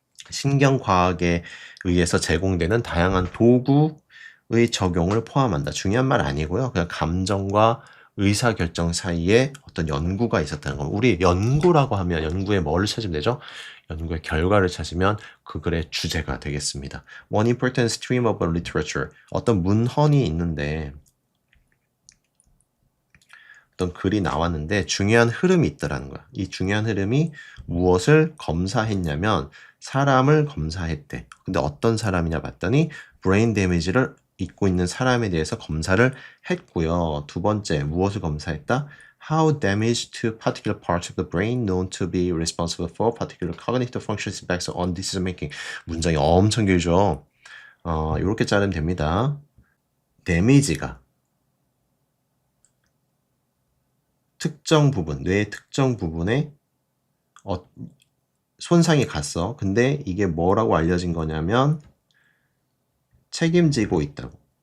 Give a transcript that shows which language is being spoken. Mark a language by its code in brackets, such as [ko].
[ko] 신경과학에 의해서 제공되는 다양한 도구의 적용을 포함한다. 중요한 말 아니고요. 그냥 감정과 의사결정 사이에 어떤 연구가 있었다는 겁니다. 우리 연구라고 하면 연구에 뭐를 찾으면 되죠? 연구의 결과를 찾으면 그 글의 주제가 되겠습니다. [en] One important stream of literature. [ko] 어떤 문헌이 있는데 어떤 글이 나왔는데 중요한 흐름이 있더라는 거야. 이 중요한 흐름이 무엇을 검사했냐면 사람을 검사했대. 근데 어떤 사람이냐 봤더니 브레인 데미지를 입고 있는 사람에 대해서 검사를 했고요. 두 번째, 무엇을 검사했다? [en] How damage to particular parts of the brain known to be responsible for particular cognitive functions impacts on decision making. [ko] 문장이 엄청 길죠. 이렇게 자르면 됩니다. 데미지가 특정 부분, 뇌의 특정 부분에 손상이 갔어. 근데 이게 뭐라고 알려진 거냐면 책임지고 있다고.